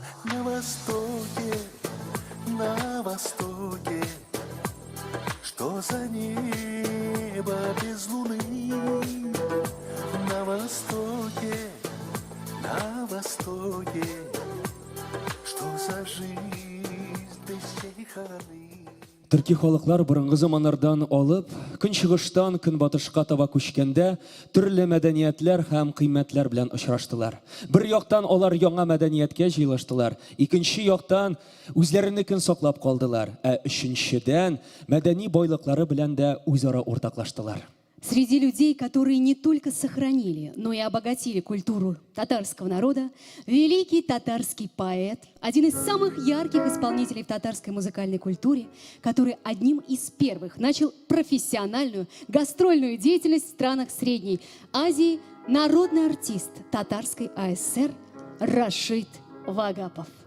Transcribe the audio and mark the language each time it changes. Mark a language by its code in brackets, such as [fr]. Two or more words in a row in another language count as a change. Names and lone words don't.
[ru] На востоке, что за небо без луны? На востоке, что за жизнь без чайханы? [tt] Түрки халыклар борынгы заманнардан алып, көнчыгыштан көнбатышка таба күчкәндә, төрле мәдәниятләр һәм кыйммәтләр белән очраштылар. Бер яктан алар яңа мәдәнияткә җыелыштылар, икенче яктан үзләренекен саклап калдылар, ә өченчедән мәдәни байлыклары белән дә үзара уртаклаштылар. [ru] Среди людей, которые не только сохранили, но и обогатили культуру татарского народа, великий татарский поэт, один из самых ярких исполнителей в татарской музыкальной культуре, который одним из первых начал профессиональную гастрольную деятельность в странах Средней Азии, народный артист Татарской АСР Рашид Вагапов.